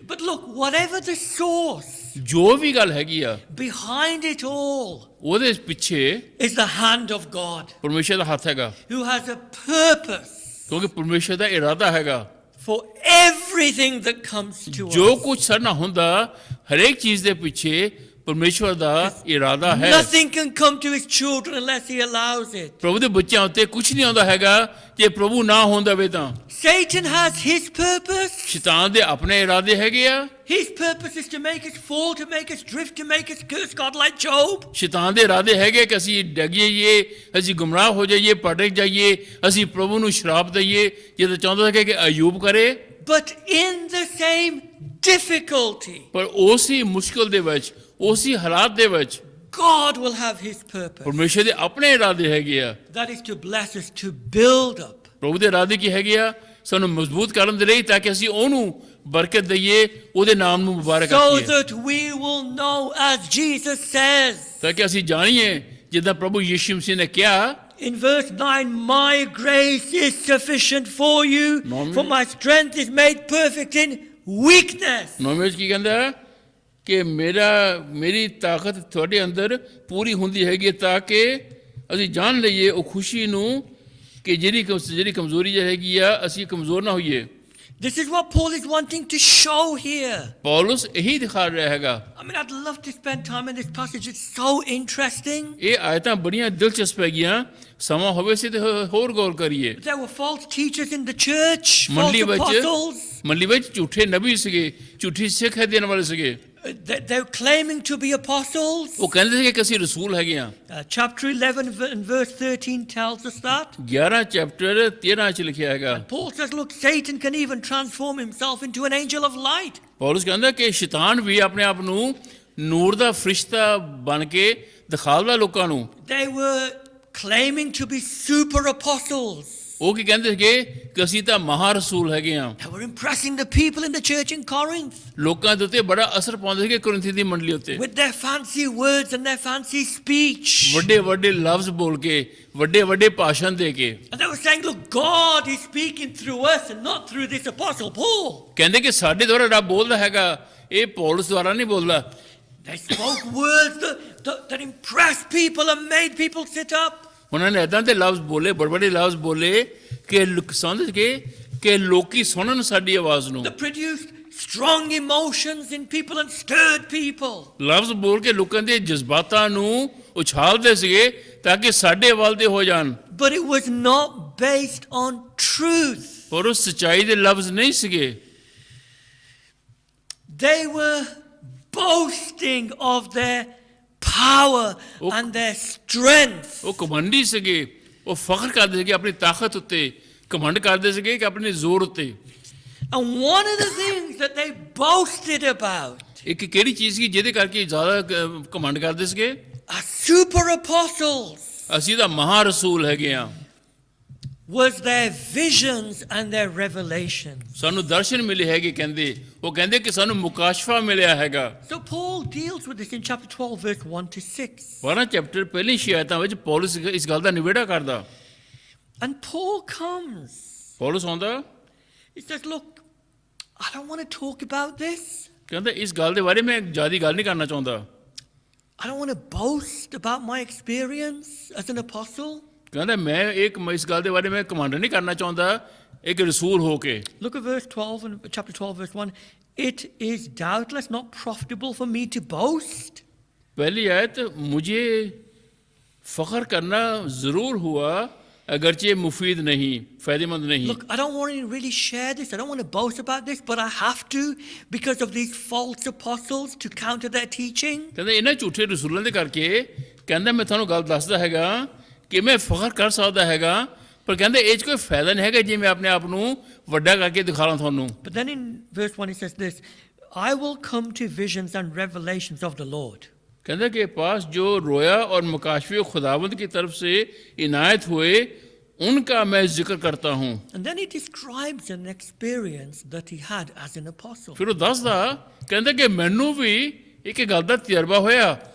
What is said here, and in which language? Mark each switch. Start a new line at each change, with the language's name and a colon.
English: But look, whatever the source,
Punjabi: ਜੋ ਵੀ ਗੱਲ ਹੈਗੀ ਆ
English: behind it all
Punjabi: ਉਹਦੇ ਪਿੱਛੇ
English: is the hand of God,
Punjabi: ਪਰਮੇਸ਼ਰ ਦਾ ਹੱਥ ਹੈਗਾ,
English: who has a purpose
Punjabi: ਕਿਉਂਕਿ ਪਰਮੇਸ਼ਰ ਦਾ ਇਰਾਦਾ ਹੈਗਾ।
English: for everything that comes to
Punjabi: ਜੋ
English: us.
Punjabi: ਕੁਝ ਸਾਡੇ ਨਾਲ ਹੁੰਦਾ ਹਰੇਕ ਚੀਜ਼ ਦੇ ਪਿੱਛੇ ਪਰਮੇਸ਼ਰ ਦਾ ਇਰਾਦਾ ਹੈ।
English: Nothing can come to his children unless he allows it.
Punjabi: ਪ੍ਰਭੂ ਦੇ ਬੱਚਿਆਂ ਉੱਤੇ ਕੁਝ ਨਹੀਂ ਆਉਂਦਾ ਹੈਗਾ ਜੇ ਪ੍ਰਭੂ ਨਾ ਹੁੰਦਾ ਵੇ ਤਾਂ।
English: Satan has his purpose.
Punjabi: ਸ਼ੈਤਾਨ ਦੇ ਆਪਣੇ ਇਰਾਦੇ ਹੈਗੇ ਆ।
English: His purpose is to make us fall, to make us drift, to make us curse God like Job.
Punjabi: ਸ਼ੈਤਾਨ ਦੇ ਇਰਾਦੇ ਹੈਗੇ ਕਿ ਅਸੀਂ ਡਿੱਗ ਜਾਈਏ, ਅਸੀਂ ਗੁੰਮਰਾਹ ਹੋ ਜਾਈਏ, ਭਟਕ ਜਾਈਏ, ਅਸੀਂ ਪ੍ਰਭੂ ਨੂੰ ਸ਼ਰਾਪ ਦਈਏ ਜਿਵੇਂ ਚਾਹੁੰਦਾ ਹੈ ਕਿ ਅਯੂਬ ਕਰੇ।
English: But in the same difficulty,
Punjabi: ਪਰ ਉਸੇ ਮੁਸ਼ਕਲ ਦੇ ਵਿੱਚ, ਉਸੇ ਹਾਲਾਤ ਦੇ ਵਿੱਚ
English: God will have his purpose.
Punjabi: ਪਰਮੇਸ਼ਰ ਦੇ ਆਪਣੇ ਇਰਾਦੇ ਹੈਗੇ ਆ।
English: That is to bless us, to build up.
Punjabi: ਪ੍ਰਭੂ ਦੇ ਇਰਾਦੇ ਕੀ ਹੈਗੇ ਆ? ਸਾਨੂੰ ਮਜ਼ਬੂਤ ਕਰਨ ਦੇ ਲਈ ਤਾਂ ਕਿ ਅਸੀਂ ਉਹਨੂੰ ਬਰਕਤ ਦਈਏ, ਉਹਦੇ ਨਾਮ ਨੂੰ ਮੁਬਾਰਕ
English: So
Punjabi: ਆਖੀਏ,
English: that we will know, as Jesus says
Punjabi: ਤਾਂ ਕਿ ਅਸੀਂ ਜਾਣੀਏ ਜਿੱਦਾਂ ਪ੍ਰਭੂ ਯਿਸੂ ਮਸੀਹ ਨੇ ਕਿਹਾ
English: in verse 9, my grace is sufficient for you, for my strength is made perfect in weakness.
Punjabi: 9 ਵਿੱਚ ਕੀ ਕਹਿੰਦਾ ਕਿ ਮੇਰੀ ਤਾਕਤ ਤੁਹਾਡੇ ਅੰਦਰ ਪੂਰੀ ਹੁੰਦੀ ਹੈਗੀ ਤਾਂ ਕਿ ਅਸੀਂ ਜਾਣ ਲਈਏ ਉਹ ਖੁਸ਼ੀ ਨੂੰ ਕਿ ਜਿਹੜੀ ਕਮਜ਼ੋਰੀ ਹੈਗੀ ਆ ਅਸੀਂ ਕਮਜ਼ੋਰ ਨਾ ਹੋਈਏ।
English: This is what Paul is wanting to show here.
Punjabi: Paulus ਇਹੀ ਦਿਖਾ ਰਿਹਾ ਹੈਗਾ।
English: I mean, I'd love to spend time in this passage. It's so interesting.
Punjabi: ਇਹ ਆਇਤਾਂ ਬੜੀਆਂ ਦਿਲਚਸਪ ਹੈਗੀਆਂ, ਸਮਾਂ ਹੋਵੇ ਸੀ ਤੇ ਹੋਰ ਗੌਰ ਕਰੀਏ।
English: There were false teachers in the church, false
Punjabi: ਮੰਡਲੀ
English: apostles.
Punjabi: ਵਿੱਚ ਝੂਠੇ ਨਬੀ ਸੀਗੇ, ਝੂਠੀ ਸਿੱਖ ਦੇਣ ਵਾਲੇ ਸੀਗੇ।
English: They're claiming to be apostles.
Punjabi: ਉਹ ਕਹਿੰਦੇ ਸੀ ਕਿ ਅਸੀਂ ਰਸੂਲ ਹੈਗੇ ਆ।
English: Chapter 11 and verse 13 tells us that.
Punjabi: 11 chapter 13 ਚ ਲਿਖਿਆ ਹੈਗਾ।
English: Paul says, look, Satan can even transform himself into an angel of light.
Punjabi: Paulus ਕਹਿੰਦਾ ਕਿ ਸ਼ੈਤਾਨ ਵੀ ਆਪਣੇ ਆਪ ਨੂੰ ਨੂਰ ਦਾ ਫਰਿਸ਼ਤਾ ਬਣ ਕੇ ਦਿਖਾਉਂਦਾ ਲੋਕਾਂ ਨੂੰ।
English: They were claiming to be super apostles.
Punjabi: ਉਹ ਕੀ ਕਹਿੰਦੇ ਸੀਗੇ ਕਿ ਅਸੀਂ ਤਾਂ ਮਹਾ ਰਸੂਲ ਹੈਗੇ ਆ।
English: They were impressing the people in the church in Corinth
Punjabi: ਲੋਕਾਂ ਦੇ ਉੱਤੇ ਬੜਾ ਅਸਰ ਪਾਉਂਦੇ ਸੀਗੇ ਕੁਰਿੰਥੀ ਦੀ ਮੰਡਲੀ ਉੱਤੇ।
English: with their fancy words and their fancy speech.
Punjabi: ਵੱਡੇ ਵੱਡੇ ਲਫ਼ਜ਼ ਬੋਲ ਕੇ, ਵੱਡੇ ਵੱਡੇ ਭਾਸ਼ਣ ਦੇ ਕੇ।
English: And they were saying, look, God is speaking through us and not through this apostle Paul.
Punjabi: ਕਹਿੰਦੇ ਕਿ ਸਾਡੇ ਦੁਆਰਾ ਰੱਬ ਬੋਲਦਾ ਹੈਗਾ, ਇਹ ਪੌਲਸ ਦੁਆਰਾ ਨਹੀਂ ਬੋਲਦਾ।
English: They spoke words that impressed people and made people sit up.
Punjabi: ਉਹਨਾਂ ਨੇ ਇੱਦਾਂ ਦੇ ਲਫ਼ਜ਼ ਬੋਲੇ, ਬੜੇ ਬੜੇ ਲਫ਼ਜ਼ ਬੋਲੇ ਕਿ ਸਮਝ ਕੇ ਕਿ ਲੋਕੀ ਸੁਣਨ ਸਾਡੀ ਆਵਾਜ਼ ਨੂੰ।
English: That produced strong emotions in people and stirred people.
Punjabi: ਲਫ਼ਜ਼ ਬੋਲ ਕੇ ਲੋਕਾਂ ਦੇ ਜਜ਼ਬਾਤਾਂ ਨੂੰ ਉਛਾਲਦੇ ਸੀਗੇ ਤਾਂ ਕਿ ਸਾਡੇ ਵੱਲ ਦੇ ਹੋ ਜਾਣ।
English: But it was not based on truth.
Punjabi: ਪਰ ਉਹ ਸੱਚਾਈ ਦੇ ਲਫ਼ਜ਼ ਨਹੀਂ ਸੀਗੇ।
English: They were boasting of their power and their strength.
Punjabi: ਉਹ ਕਮੰਡੀ ਸੀਗੇ, ਉਹ ਫਖਰ ਕਰਦੇ ਸੀਗੇ ਆਪਣੀ ਤਾਕਤ ਉੱਤੇ, ਕਮੰਡ ਕਰਦੇ ਸੀਗੇ ਕਿ ਆਪਣੇ ਜ਼ੋਰ ਉੱਤੇ।
English: And one of the things that they boasted about
Punjabi: ਇੱਕ ਕਿਹੜੀ ਚੀਜ਼ ਸੀ ਜਿਹਦੇ ਕਰਕੇ ਜ਼ਿਆਦਾ ਕਮੰਡ ਕਰਦੇ ਸੀਗੇ?
English: as super apostles
Punjabi: ਅਸੀਂ ਤਾਂ ਮਹਾ ਰਸੂਲ ਹੈਗੇ ਆ।
English: was their visions and their revelations.
Punjabi: ਸਾਨੂੰ ਦਰਸ਼ਨ ਮਿਲੇ ਹੈਗੇ ਕਹਿੰਦੇ। ਉਹ ਕਹਿੰਦੇ ਕਿ ਸਾਨੂੰ ਮੁਕਾਸ਼ਫਾ ਮਿਲਿਆ ਹੈਗਾ।
English: So Paul deals with this in chapter 12 verse 1 to 6.
Punjabi: 12 chapter ਪਹਿਲੀ ਸ਼ਿਕਾਇਤਾਂ ਵਿੱਚ ਪੌਲਸ ਇਸ ਗੱਲ ਦਾ ਨਿਬੇੜਾ ਕਰਦਾ।
English: And Paul comes.
Punjabi: ਪੌਲਸ ਆਉਂਦਾ,
English: He says, look, I don't want to talk about this.
Punjabi: ਕਹਿੰਦਾ ਇਸ ਗੱਲ ਦੇ ਬਾਰੇ ਮੈਂ ਜ਼ਿਆਦਾ ਗੱਲ ਨਹੀਂ ਕਰਨਾ ਚਾਹੁੰਦਾ।
English: I don't want to boast about my experience as an apostle.
Punjabi: ਕਹਿੰਦਾ ਮੈਂ ਇਸ ਗੱਲ ਦੇ ਬਾਰੇ ਮੈਂ ਕਮਾਂਡ ਨਹੀਂ ਕਰਨਾ ਚਾਹੁੰਦਾ ਇੱਕ ਰਸੂਲ ਹੋ ਕੇ।
English: Look at verse 12 and chapter 12 verse 1. It is doubtless not profitable for me to boast.
Hindi: पहली आयत, मुझे फ़ख्र करना ज़रूर हुआ अगरचे मुफीद नहीं, फ़ायदेमंद नहीं।
English: Look, I don't want to really share this. I don't want to boast about this, but I have to because of these false apostles to counter their teaching.
Punjabi: ਕਹਿੰਦਾ ਇਹਨਾਂ ਝੂਠੇ ਰਸੂਲਾਂ ਦੇ ਕਰਕੇ ਕਹਿੰਦਾ ਮੈਂ ਤੁਹਾਨੂੰ ਗੱਲ ਦੱਸਦਾ ਹੈਗਾ ਕਿ ਮੈਂ ਫ਼ਖਰ ਕਰ ਸਕਦਾ ਹੈਗਾ, ਪਰ ਕਹਿੰਦੇ ਇਹ 'ਚ ਕੋਈ ਫਾਇਦਾ ਨਹੀਂ ਹੈਗਾ ਜੇ ਮੈਂ ਆਪਣੇ ਆਪ ਨੂੰ ਵੱਡਾ ਕਰਕੇ ਦਿਖਾਵਾਂ ਤੁਹਾਨੂੰ।
English: But then in verse 1 it says this, I will come to visions and revelations of the Lord.
Hindi: कहते कि पास जो रोया और मुकाशफे खुदावंद की तरफ से इनायत हुए उनका मैं जिक्र करता हूँ।
English: And then he describes an experience that he had as an apostle.
Punjabi: फिर वो दसदा कहते कि मैनू भी एक गल दा तजर्बा होया।